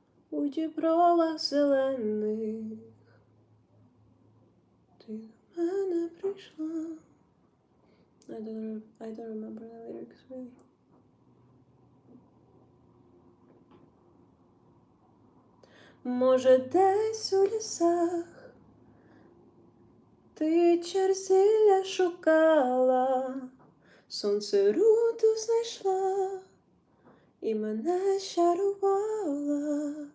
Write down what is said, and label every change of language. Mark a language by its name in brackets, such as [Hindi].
[Ukrainian] У дібровах зелених ти до мене прийшла. [English] I don't remember the lyrics really. [Ukrainian] Може, десь у лісах ти черзілля шукала, сонце руту знайшла і мене чарувала.